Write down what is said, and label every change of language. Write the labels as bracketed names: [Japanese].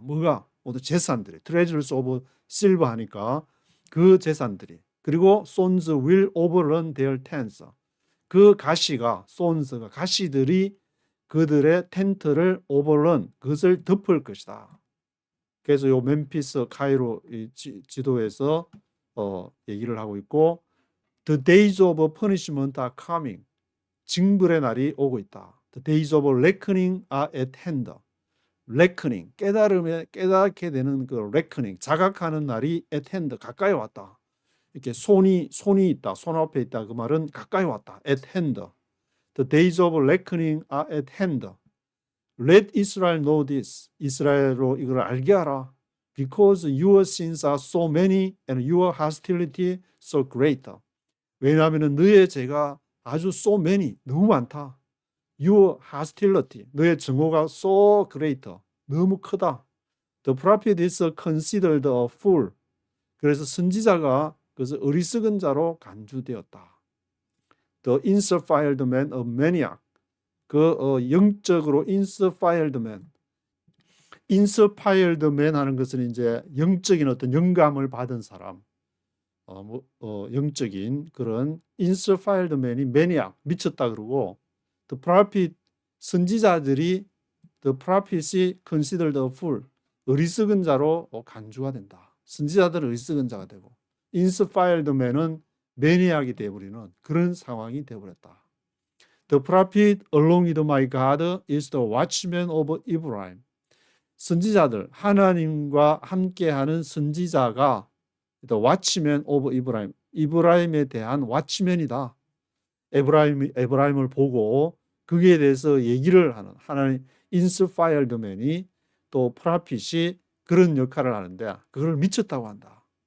[Korean] 뭐가? 모두 재산들이, treasures of silver 하니까 그 재산들이, 그리고 [English] sons will overrun their tents, [Korean] 그 가시가, sons가 가시들이 그들의 텐트를 overrun, 그것을 덮을 것이다. 그래서 요 멤피스 카이로 지도에서 얘기를 하고 있고, [English] the days of punishment are coming, [Korean] 징벌의 날이 오고 있다. [English] the days of reckoning are at hand. [Korean] reckoning, 깨닫게 되는 그 reckoning, 자각하는 날이 [English] at hand, [Korean] 가까이 왔다. 이렇게 손이 있다, 손 앞에 있다, 그 말은 가까이 왔다. [English] at hand. the days of reckoning are at hand. Let Israel know this. [Korean] 이스라엘로 이걸 알게 하라. [English] Because your sins are so many and your hostility so great. [Korean] 왜냐하면 너의 죄가 아주 [English] so many, [Korean] 너무 많다. [English] Your hostility, [Korean] 너의 증오가 [English] so great, [Korean] 너무 크다. [English] The prophet is considered a fool. [Korean] 그래서 선지자가 그래서 어리석은 자로 간주되었다. [English] The inspired man, a maniac. [Korean] 영적으로 inspired man. inspired man 하는 것은 이제 영적인 어떤 영감을 받은 사람, 영적인 그런 inspired man이 maniac, 미쳤다 그러고, the prophet, 선지자들이 the prophet이 [English] considered a fool, [Korean] 어리석은 자로 간주가 된다. 선지자들은 어리석은 자가 되고, inspired man은 maniac이 되어버리는 그런 상황이 되어버렸다. [English] The prophet along with my God is the watchman of Ephraim. [Korean] 선지자들, 하나님과 함께하는 선지자가 [English] the watchman of Ephraim, [Korean] 이브라임에 대한 watchman이다. 에브라임을 보고 그에 대해서 얘기를 하는 하나님 inspired man이, 또 프라핏이 그런 역할을 하는데 그걸 미쳤다고 한다.